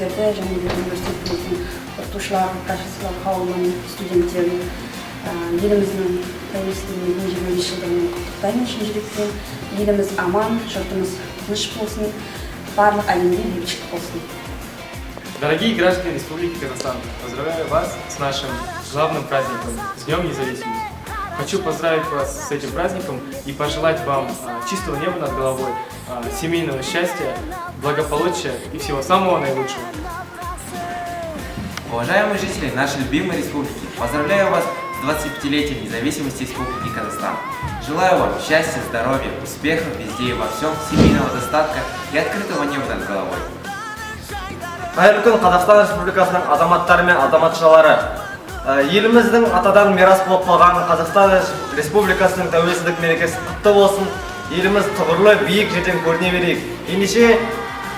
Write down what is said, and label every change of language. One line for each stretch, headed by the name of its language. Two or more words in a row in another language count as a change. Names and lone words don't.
Kazakh: және де университетіміздің оқытушылары, профессорлар қауымын, студенттерін еліміздің тәуелсіздігінің 25 жылдығымен құттықтаймын шын жүректен. Еліміз аман, жұртымыз тыныш болсын, барлық әлемде бейбітшілік болсын.
Russian: Дорогие граждане Республики Казахстан, поздравляю вас с нашим главным праздником, с Днем Независимости. Хочу поздравить вас с этим праздником и пожелать вам чистого неба над головой, семейного счастья, благополучия и всего самого наилучшего. Уважаемые жители нашей любимой республики, поздравляю вас с 25-летием независимости Республики Казахстан. Желаю вам счастья, здоровья, успехов везде и во всем, семейного достатка и открытого неба над головой.
Kazakh: Қайырлы күн Қазақстан Республикасының азаматтары мен азаматшалары. Еліміздің атадан мирас болып қалған Қазақстан Республикасының тәуелсіздік мерекесі құтты болсын. Еліміз тұғырлы биік жерден көріне берейік. Ендеше